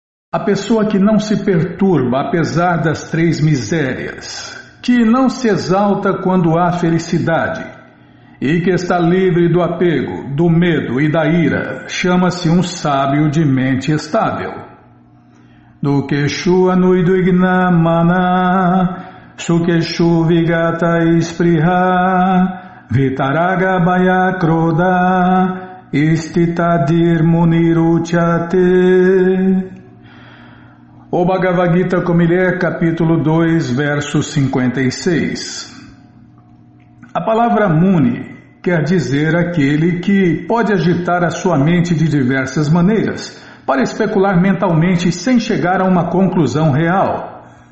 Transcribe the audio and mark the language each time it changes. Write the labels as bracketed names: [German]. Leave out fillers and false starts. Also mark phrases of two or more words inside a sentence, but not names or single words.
[Portuguese] A pessoa que não se perturba apesar das três misérias, que não se exalta quando há felicidade e que está livre do apego, do medo e da ira, chama-se um sábio de mente estável. [Sanskrit] दुःखेषु अनुद्विग्न मनाः, सुखेषु विगत स्पृहः, वीतराग भय क्रोधः, स्थितधीर् मुनिरुच्यते. [Portuguese] O Bhagavad Gita como ele é, capítulo 2, verso 56. A palavra Muni quer dizer aquele que pode agitar a sua mente de diversas maneiras, para especular mentalmente sem chegar a uma conclusão real.